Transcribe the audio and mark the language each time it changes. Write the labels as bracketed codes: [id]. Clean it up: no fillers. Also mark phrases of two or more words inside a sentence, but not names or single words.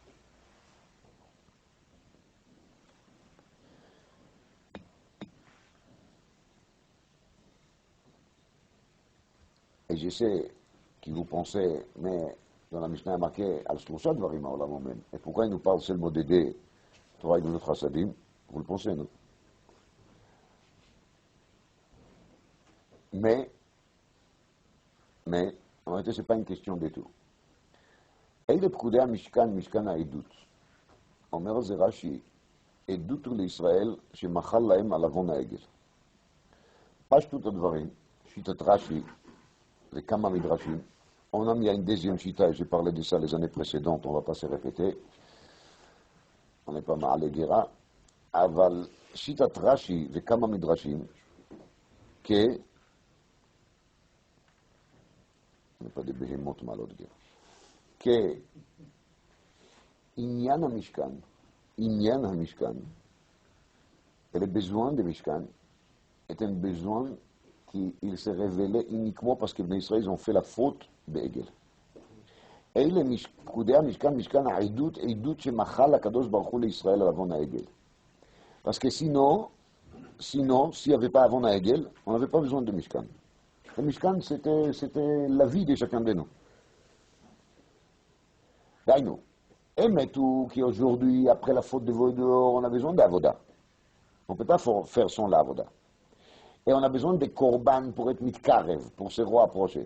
[fr] Et je sais que vous pensez, mais dans la Mishnah il y a marqué [he] על שלשה דברים העולם עומד. [fr] Et pourquoi il nous parle seulement d'aider Torah et de l'autre Chassadim? Vous le pensez, non? Mais, en réalité, ce n'est pas une question du tout. [he] אלה פקודי המשכן, משכן העדות. אומר זה רש"י, עדות הוא לישראל שמחל להם על עוון העגל. פשטות הדברים, שיטת רש"י, וכמה מדרשים. [fr] אומנם il y a une deuxième chita, et j'ai parlé de ça les années précédentes, on ne va pas se répéter. On n'est pas [he] מעלה גרה. אבל שיטת רש"י וכמה מדרשים, [fr] on n'est pas des béhémotes [he] מעלות גרה. כעניין המשכן, [fr] et le besoin de Mishkan est un besoin qui il s'est révélé uniquement parce que les Israéliens ont fait la faute בעגל. [he] אלה פקודי המשכן, משכן העדות, עדות שמחל הקדוש ברוך הוא לישראל על עוון העגל. [fr] Parce que sinon, s'il n'y avait pas [he] עוון העגל, [fr] on n'avait pas besoin de Mishkan. Le Mishkan, c'était la vie de chacun de nous. D'ailleurs, émet ou qu'aujourd'hui, après la faute de Vaudor, on a besoin d'avoda. On ne peut pas faire sans l'avoda. Et on a besoin de korban pour être mitkarev, pour se rapprocher.